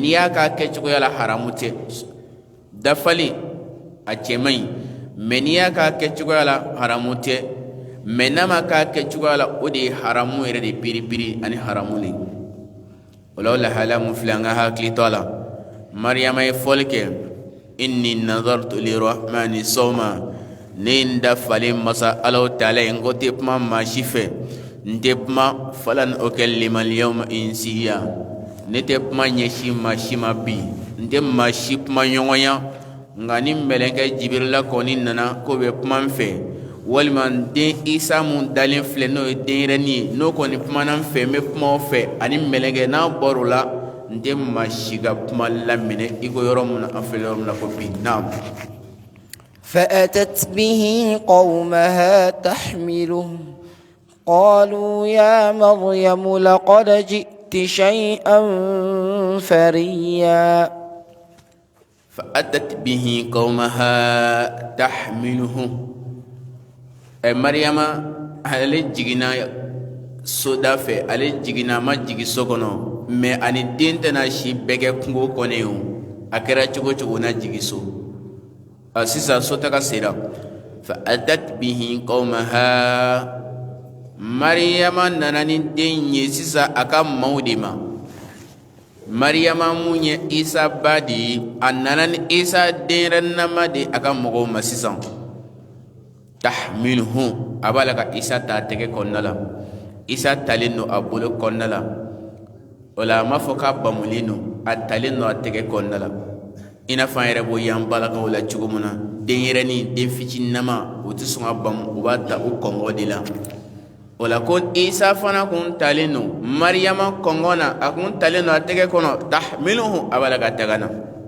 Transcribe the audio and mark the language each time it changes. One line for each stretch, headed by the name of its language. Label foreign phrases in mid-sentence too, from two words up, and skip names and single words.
Bambara: n'i y'a k'a kɛcogoya la haramu tɛ dafalen a cɛman ye mɛ n'i y'a k'a kɛcogoya la haramu tɛ mɛ n'a ma k'a kɛcogoya la o de ye haramu yɛrɛ de biribiri ani haramu de o la o lahala mun filɛ an ka hakili to a la mariyama ye fɔli kɛ
Arabic: إني نذرت للرحمن صوما
Bambara: ne ye n dafalen masa alaw taala ye n ko tɛ kuma maa si fɛ n tɛ kuma
Arabic: فلن أكلم اليوم إنسيا
Bambara: ne tɛ kuma ɲɛsin maa si ma bi n tɛ maa si kuma ɲɔgɔnya nka ni mɛlɛkɛ jibirila kɔni nana k'o bɛ kuma n fɛ walima n den isa mun dalen filɛ n'o ye denyɛrɛnin ye n'o kɔni kumana n fɛ n bɛ kuma o fɛ ani mɛlɛkɛ n'a bɔr'o la n tɛ maa si ka kuma laminɛ i ko yɔrɔ min na an filɛ yɔrɔ min na ko bi naam.
Arabic: فأتت به قومها تحمله قالوا يا مريم لقد جئت شيئا فريا فأتت به قومها تحمله مريم
Bambara: ale jiginna soda fɛ ale jiginna ma jigi so kɔnɔ mɛ ani den tɛna si bɛɛ kɛ kungo kɔnɔ o a kɛra cogo cogo na jigi so sisan so taga sera
Arabic: فأتت به قومها
Bambara: mariyama nana ni den ye sisan a ka maaw de ma mariyama mun ye isa ba de ye a nana ni isa denyɛrɛninama de a ka mɔgɔw ma sisan tahmiluhu a b'a la ka isa ta a tɛgɛ kɔnɔna la isa talen don a bolo kɔnɔna la o la a m'a fɔ k'a bamulen don a talen don a tɛgɛ kɔnɔna la i n'a fɔ an yɛrɛ b'o y'an balakaw la cogo min na denyɛrɛnin den fitininama o tɛ sɔn ka bamu o b'a ta o kɔngɔ de la o la ko isa fana kun talen don mariyama kɔngɔ na a kun talen don a tɛgɛ kɔnɔ tahmiluhu a b'a la ka taga na